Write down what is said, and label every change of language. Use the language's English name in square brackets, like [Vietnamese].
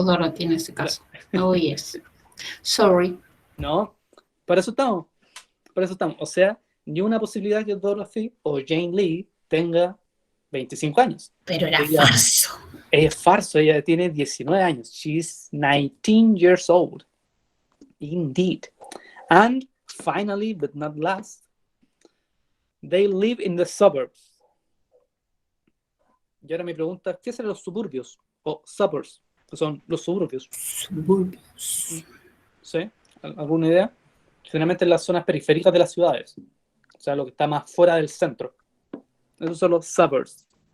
[Spanish] O Dorothy en este caso. [English] Oh, yes. Sorry. [Spanish] No, para eso estamos. O sea, ni una posibilidad que Dorothy o Jane Lee tenga 25 años. Pero era Ella- falso. Ella es falso, ella tiene 19 años. [English] She's 19 years old. Indeed. And finally, but not last, they live in the suburbs. [Spanish] Y ahora mi pregunta, ¿qué son los suburbios? O suburbs, que son los suburbios. Suburbios. ¿Sí? ¿Alguna idea? Generalmente en las zonas periféricas de las ciudades. O sea, lo que está más fuera del centro. Esos son los suburbs.